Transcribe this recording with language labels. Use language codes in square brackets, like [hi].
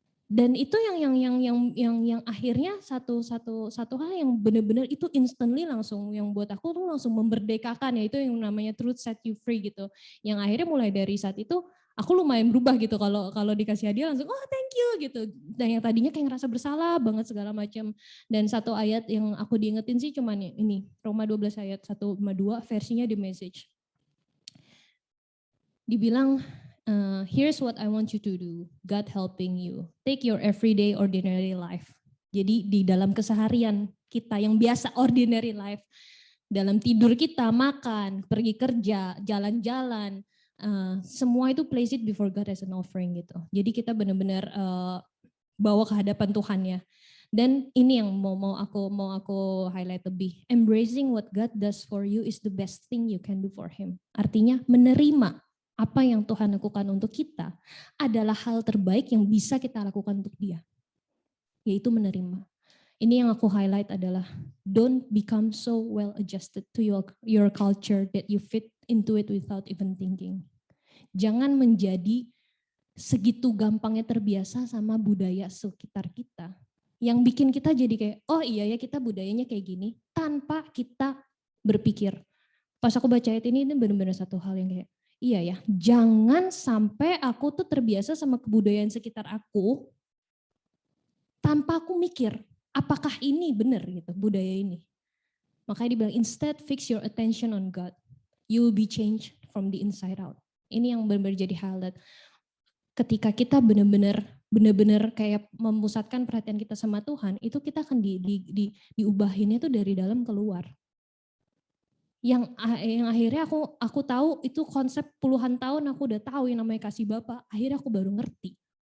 [id] Dan itu yang akhirnya satu hal yang benar-benar itu instantly langsung yang buat aku tuh langsung memerdekakan, ya itu yang namanya [en] truth set you free [id] gitu. Yang akhirnya mulai dari saat itu aku lumayan berubah gitu, kalau dikasih hadiah langsung [en] oh thank you [id] gitu. Dan yang tadinya kayak ngerasa bersalah banget segala macam. Dan satu ayat yang aku diingetin sih cuman ini Roma 12 ayat 1-2 versinya The Message. Dibilang [en] here's what I want you to do, God helping you. Take your everyday ordinary life. [id] Jadi di dalam keseharian kita yang biasa [en] ordinary life, [id] dalam tidur kita, makan, pergi kerja, jalan-jalan, semua itu [en] place it before God as an offering [id] gitu. Jadi kita benar-benar bawa ke hadapan Tuhan ya. Dan ini yang mau aku highlight lebih. [en] Embracing what God does for you is the best thing you can do for Him. [id] Artinya menerima apa yang Tuhan lakukan untuk kita adalah hal terbaik yang bisa kita lakukan untuk Dia, yaitu menerima. Ini yang aku highlight adalah [en] don't become so well adjusted to your culture that you fit into it without even thinking. [id] Jangan menjadi segitu gampangnya terbiasa sama budaya sekitar kita yang bikin kita jadi kayak oh iya ya kita budayanya kayak gini tanpa kita berpikir. Pas aku baca ayat ini benar-benar satu hal yang kayak iya ya, jangan sampai aku tuh terbiasa sama kebudayaan sekitar aku tanpa aku mikir, apakah ini benar gitu budaya ini. Makanya dibilang [en] instead fix your attention on God. You will be changed from the inside out. [id] Ini yang benar-benar jadi highlight. Ketika kita benar-benar kayak memusatkan perhatian kita sama Tuhan, itu kita akan diubahinnya tuh dari dalam keluar. Yang akhirnya aku tahu itu konsep puluhan tahun aku udah tahu yang namanya kasih Bapa, akhirnya aku baru ngerti.